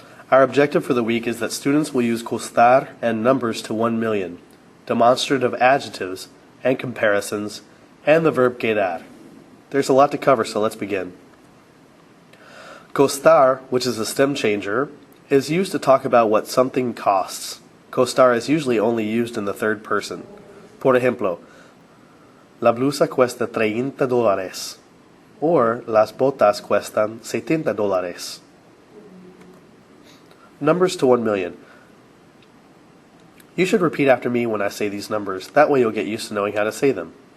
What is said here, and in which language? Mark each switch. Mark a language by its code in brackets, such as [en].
[en] Our objective for the week is that students will use Costar and numbers to 1 million, demonstrative adjectives and comparisons, and the verb quedar. There's a lot to cover, so let's begin. Costar, which is a stem changer, is used to talk about what something costs. Costar is usually only used in the third person. [es] Por ejemplo, la blusa cuesta $30, or las botas cuestan $70. [en] Numbers to 1 million. You should repeat after me when I say these numbers. That way you'll get used to knowing how to say them.